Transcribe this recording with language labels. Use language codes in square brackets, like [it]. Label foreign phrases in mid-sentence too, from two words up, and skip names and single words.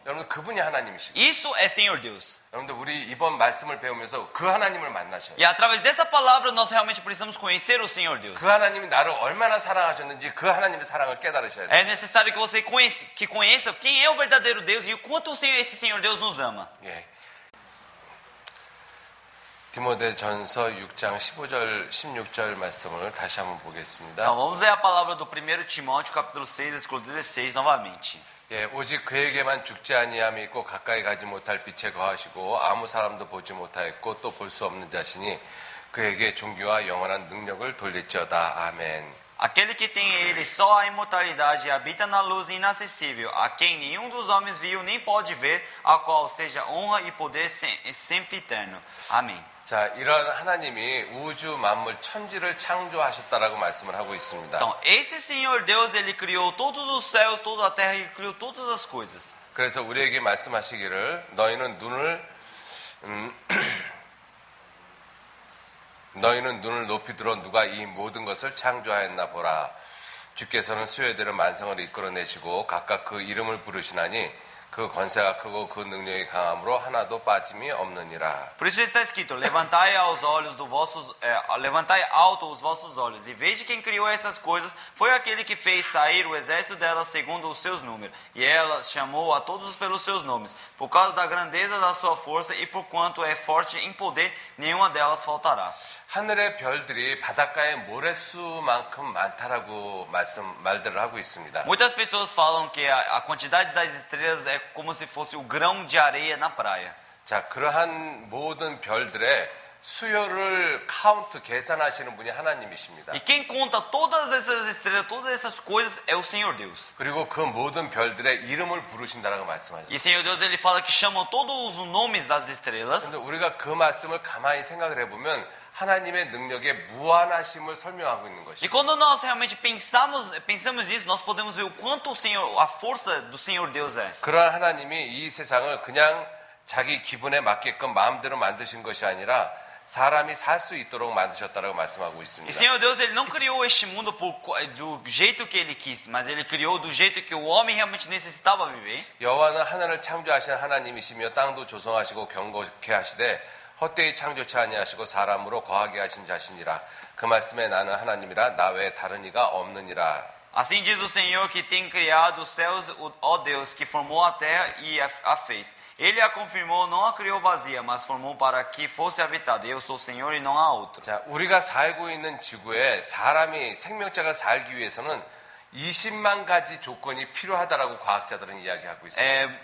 [ko] 여러분 그분이 하나님이시고 [pt] Isso é Senhor Deus. [ko] 여러분들 우리 이번 말씀을 배우면서 그 하나님을 만나셔요. [pt] E através dessa palavra nós realmente precisamos conhecer o Senhor Deus. [ko] 그 하나님이 나를 얼마나 사랑하셨는지 그 하나님의 사랑을 깨달으셔야 돼요. [pt] É necessário que você conheça quem é o verdadeiro Deus e o quanto esse Senhor Deus nos ama. [ko] 예. 디모데전서 6장 15절 16절 말씀을 다시 한번 보겠습니다. [pt] Então vamos ler a palavra do 1 Timóteo capítulo 6, versículo 16 novamente. [ko] 예, 오직 그에게만 죽지 아니함이 있고 가까이 가지 못할 빛에 거하시고 아무 사람도 보지 못하였고 또 볼 수 없는 자신이 그에게 존귀와 영원한 능력을 돌릴지어다. 아멘. [pt] Aquele que tem em ele só a imortalidade e habita na luz inacessível, a quem nenhum dos homens viu nem pode ver, a qual seja honra e poder sempre eterno. Amém. [ko] 자, 이런 하나님이 우주 만물 천지를 창조하셨다라고 말씀을 하고 있습니다. [pt] Então, esse Senhor Deus, ele criou todos os céus, toda a terra e criou todas as coisas. [ko] 그래서 우리에게 말씀하시기를 너희는 눈을 높이 들어 누가 이 모든 것을 창조하였나 보라. 주께서는 수요대로 만성을 이끌어내시고 각각 그 이름을 부르시나니 그 권세가 크고 그 능력이 강함으로 하나도 빠짐이 없느니라. [pt] Por isso está escrito: levantai alto os vossos olhos e veja quem criou essas coisas. Foi aquele que fez sair o exército delas segundo os seus números, e ela chamou a todos pelos seus nomes. Por causa da grandeza da sua força e por quanto é forte em poder, nenhuma delas faltará. [ko] 하늘의 별들이 바닷가의 모래수만큼 많다라고 말들을 하고 있습니다. [pt] Muitas pessoas falam que a quantidade das estrelas é como se fosse o grão de areia na praia. [ko] 자, 그러한 모든 별들의 수요를 계산하시는 분이 하나님이십니다. [pt] E quem conta todas essas estrelas, todas essas coisas é o Senhor Deus. [ko] 그리고 그 모든 별들의 이름을 부르신다라고 [pt] E [ko] 말씀하셨어요. [pt] o Senhor Deus ele fala que chamam todos os nomes das estrelas. [ko] 그런데 우리가 그 말씀을 가만히 생각을 해보면 하나님의 능력의 무한하심을 설명하고 있는 [pt] E [ko] 것입니다. [pt] quando nós realmente pensamos nisso, nós podemos ver o quanto a força do Senhor Deus é. [ko] 그러한 하나님이 이 세상을 그냥 자기 기분에 맞게끔 마음대로 만드신 것이 아니라 사람이 살 수 있도록 만드셨다라고 말씀하고 [pt] E o [ko] 있습니다. [pt] Senhor Deus ele não criou este mundo do jeito que ele quis, mas ele criou do jeito que o homem realmente necessitava viver. [ko] 여호와는 하늘을 창조하신 하나님이시며 땅도 조성하시고 경고케 하시되 헛되이 창조치 아니하시고 사람으로 거하게 하신 자신이라. 그 말씀에 나는 하나님이라 나 외에 다른 이가 없느니라. [pt] Assim diz o Senhor que tem criado os céus, ó Deus, que formou a terra e a fez. Ele a confirmou, não a criou vazia, mas formou para que fosse habitada. Eu sou o Senhor e não há outro. [ko] 자, 우리가 살고 있는 지구에 생명체가 살기 위해서는 20만 가지 조건이 필요하다라고 과학자들은 이야기하고 있습니다.